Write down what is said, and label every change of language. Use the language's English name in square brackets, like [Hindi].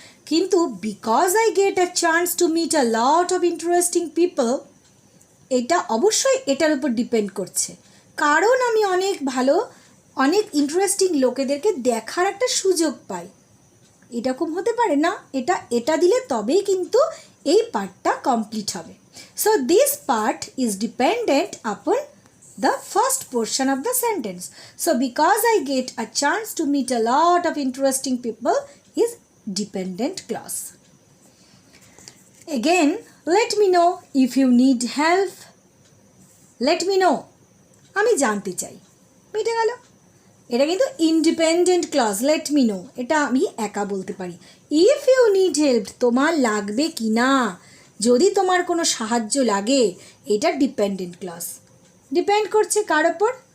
[Bangla] কিন্তু [English] because I get a chance to meet a lot of interesting people, [Bangla] এটা অবশ্যই এটার উপর ডিপেন্ড করছে, কারণ আমি অনেক ইন্টারেস্টিং লোকেদেরকে দেখার একটা সুযোগ পাই। এরকম হতে পারে না, এটা দিলে তবেই কিন্তু এই পার্টটা কমপ্লিট হবে। [English] So this part is dependent upon the first portion of the sentence. So because I get a chance to meet a lot of interesting people is dependent clause. Again, let me know if you need help. Let me know, [Bangla] আমি জানতে চাই, মিটে গেল। এটা কিন্তু independent clause, [English] let me know, [Bangla] এটা আমি একা বলতে পারি। [English] if you need help, [Bangla] তোমার লাগবে কি না, যদি তোমার কোনো সাহায্য লাগে, এটা ডিপেন্ডেন্ট ক্লজ, ডিপেন্ড করছে কার ওপর?